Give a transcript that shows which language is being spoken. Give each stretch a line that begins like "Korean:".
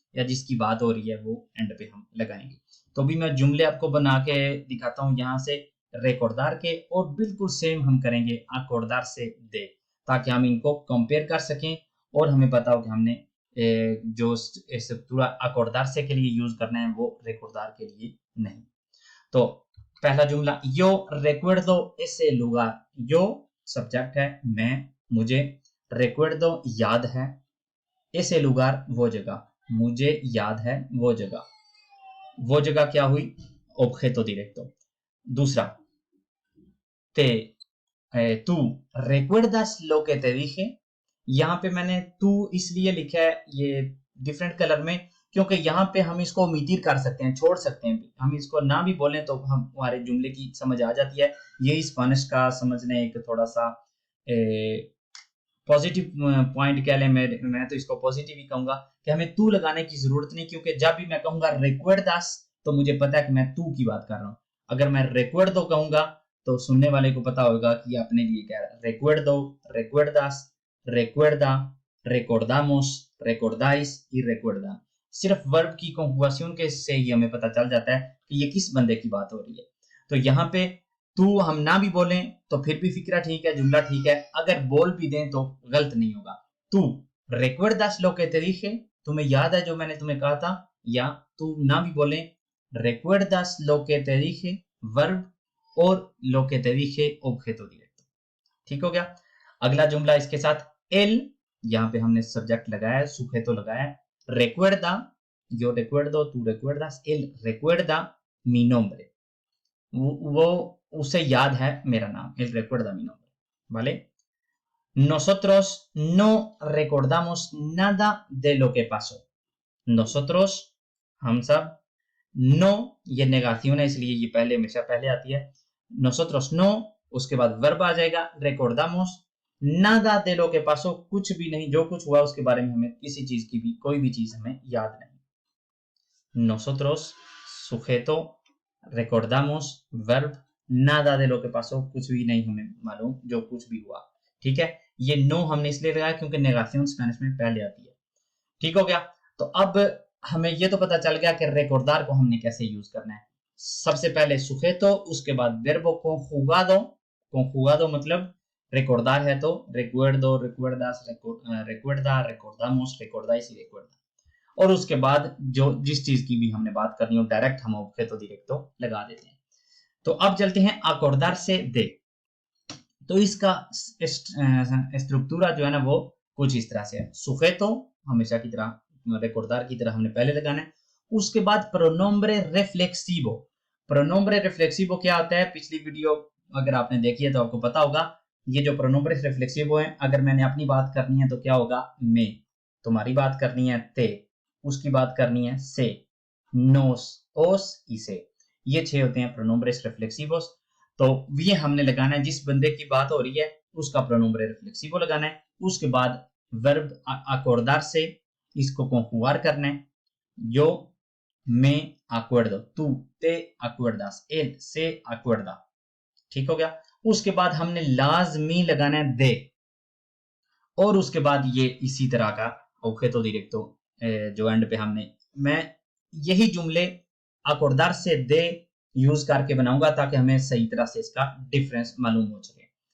Hindi: या जिसकी बात हो रही है वो एंड पे हम लगाएंगे। तो अभी मैं जुमले आपको बना के दिखाता हूँ यहाँ से रेकॉर्डदार के, और बिल्कुल सेम हम करेंगे अकॉर्डदार से दे, ताकि हम इनको कंपेयर कर सकें और हमें पता हो कि हमने जो पूरा अकॉर्डदार से के लिए यूज करना है वो रेकॉर्डदार के लिए नहीं। तो पहला जुमला, यो
Spanish: recuerdo ese lugar।
Hindi: यो सब्जेक्ट है, मैं, मुझे, recuerdo याद है,
Spanish: ese lugar
Hindi: वो जगह, मुझे याद है वो जगह। वो जगह क्या हुई? objeto directo। दूसरा,
Spanish: tú recuerdas lo que te dije।
Hindi: यहाँ पे मैंने तू इसलिए लिखा है ये डिफरेंट कलर में, क्योंकि यहाँ पे हम इसको ओमिटिर कर सकते हैं, छोड़ सकते हैं, हम इसको ना भी बोलें तो हम हमारे जुमले की समझ आ जाती है। यही स्पेनिश का समझने एक थोड़ा सा पॉजिटिव पॉइंट कह लें, मैं तो इसको पॉजिटिव ही कहूंगा कि हमें तू लगाने की जरूरत नहीं, क्योंकि जब भी मैं कहूंगा recuerdas तो मुझे पता है कि मैं तू की बात कर रहा हूँ। अगर मैं recuerdo कहूंगा तो सुनने वाले को पता होगा कि ये अपने लिए कह रहा है।
Spanish: recuerdo, recuerdas, recuerda, recordamos, recordáis y recuerdan।
Hindi: सिर्फ वर्ब की कंजुगेशन के से ही हमें पता चल जाता है कि ये किस बंदे की बात हो रही है। तो यहाँ पे तू हम ना भी बोलें तो फिर भी फिक्रा ठीक है, जुमला ठीक है। अगर बोल भी दें तो गलत नहीं होगा। तू
Spanish: recuerdas lo que te dije,
Hindi: तुम्हें याद है जो मैंने तुम्हें कहा था। या तू ना भी बोले,
Spanish: recuerdas lo que te dije वर्ब, और lo que te dije objeto directo।
Hindi: ठीक हो गया। अगला जुमला इसके साथ él, यहाँ पे हमने सब्जेक्ट लगाया, sujeto लगाया।
Spanish: recuerda, yo recuerdo, tú recuerdas, él recuerda mi nombre।
Hindi: वो उसे याद है मेरा नाम,
Spanish: él recuerda mi nombre, ¿vale? Nosotros no recordamos nada de lo que pasó।
Hindi: nosotros, हम सब, no ये नेगाción है इसलिए ये पहले हमेशा पहले आती है।
Spanish: nosotros no,
Hindi: उसके बाद वर्ब आ जाएगा।
Spanish: recordamos nada de lo que pasó,
Hindi: कुछ भी नहीं, जो कुछ हुआ उसके बारे में हमें किसी चीज की भी कोई भी चीज हमें याद नहीं। nosotros sujeto, recordamos verb,
Spanish: nada de lo que pasó,
Hindi: कुछ भी नहीं हमें मालूम जो कुछ भी हुआ। ठीक है, ये नो हमने इसलिए लगाया क्योंकि नेगाशन स्पेनिश में पहले आती है। ठीक हो गया। तो अब हमें ये तो पता चल गया कि रेकॉर्डदार को हमने कैसे यूज करना है। सबसे पहले सुजेतो, उसके बाद वर्बो conjugado।
Spanish: conjugado
Hindi: मतलब रेकॉर्डदार है तो
Spanish: recuerdo, recuerdas, recuerda, recordamos, recordáis y recuerda।
Hindi: और उसके बाद जो जिस चीज की भी हमने बात करनी हो डायरेक्ट हम objeto directo लगा देते हैं। तो अब चलते हैं acordar से de। तो इसका स्ट्रक्चरा जो है ना वो कुछ इस तरह से है। सुजेतो हमेशा की तरह, रेकॉर्डदार की तरह हमने पहले लगाना है। उसके बाद प्रोनोम्ब्रे रिफ्लेक्सिवो। प्रोनोम्ब्रे रिफ्लेक्सिवो क्या होता है? पिछली वीडियो अगर आपने देखी है तो आपको पता होगा। ये जो प्रोनोम्ब्रे रिफ्लेक्सिवो है, अगर मैंने अपनी बात करनी है तो क्या होगा? मैं, तुम्हारी बात करनी है ते, उसकी बात करनी है से, नोस, ओस, इसे। ये 6 होते हैं प्रोनोम्ब्रेस रिफ्लेक्सिवोस। तो ये हमने लगाना है, जिस बंदे की बात हो रही है उसका प्रोनोम्ब्रे रिफ्लेक्सिवो लगाना है। उसके बाद वर्ब अकॉर्डर से इसको conjugar करना है।
Spanish: yo me acuerdo, tú te acuerdas, él se acuerda।
Hindi: ठीक हो गया। उसके बाद हमने लाजमी लगाना है दे, और उसके बाद ये इसी तरह का objeto directo जो एंड पे हमने, मैं यही जुमले अकॉर्डर से दे यूज करके बनाऊंगा ताकि हमें सही तरह से इसका डिफरेंस मालूम हो सके।